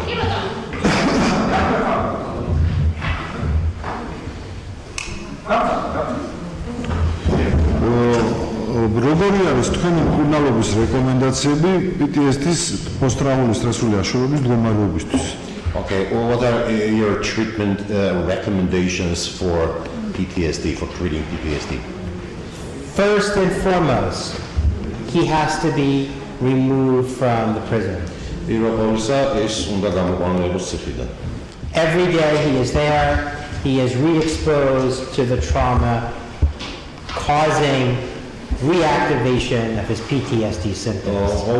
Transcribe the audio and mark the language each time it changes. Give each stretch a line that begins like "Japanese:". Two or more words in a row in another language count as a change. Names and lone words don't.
Georgian: კი ბატონო. როგორი არის თქვენი მკურნალობის რეკომენდაციები PTSD-ის პოსტტრაუმული სტრესული აშლილობის მდგომარეობისთვის?
English: Okay, well, what are your treatment recommendations for PTSD, for treating PTSD? First and foremost, he has to be removed from the prison. Every day he is there, he is re-exposed to the trauma, causing reactivation of his PTSD symptoms.